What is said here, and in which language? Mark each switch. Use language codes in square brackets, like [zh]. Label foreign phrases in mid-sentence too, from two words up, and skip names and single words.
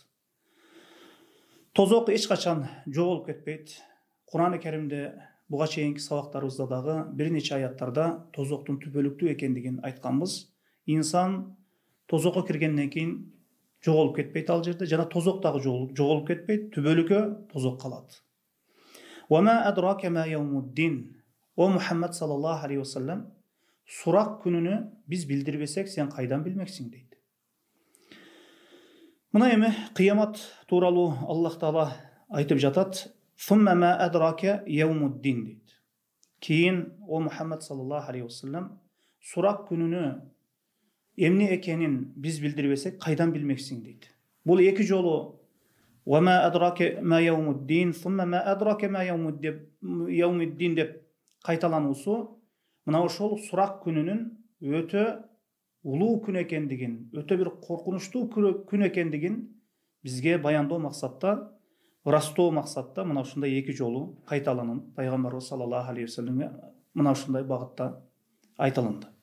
[ky] Тозок эч качан жоголуп кетпейт. Кур'ан-ы Керимде буга чейинки сабактарыбызда дагы бир нече аяттарда тозоктун түбөлүктүү экендигин айтканбыз. Инсан тозокко киргенден кийин жоголуп кетпейт ал жерде, жана тозок дагы жоголуп кетпейт, түбөлүккө тозок калат. [ar] وما أدراك ما يوم الدين. يا محمد صلى الله عليه وسلم, [ky] сурак күнүнү биз билдирбесек, сен кайдан билмексиң дейт. Мына эми кыямат тууралуу Аллах Таала айтып жатат. [ar] ثم ما أدراك يوم الدين [ky] дейт. Кийин о Мухаммад [ar] صلى الله عليه وسلم, [ky] сурак күнүнү эмне экенин биз билдирбесек, кайдан билмексиң дейт. Бул эки жолу [ar] وما أدراك ما يوم الدين ثم ما أدراك ما يوم الدين [ky] деп кайталануусу мына ошол сурак күнүнүн өтө улуу күн экендигин, өтө бир коркунучтуу күн экендигин бизге баяндоо максатта, ырастоо максатта мына ушундай эки жолу кайталанып пайгамбарыбыз [ar] صلى الله عليه وسلم [ky] мына ушундай багытта айтылынды.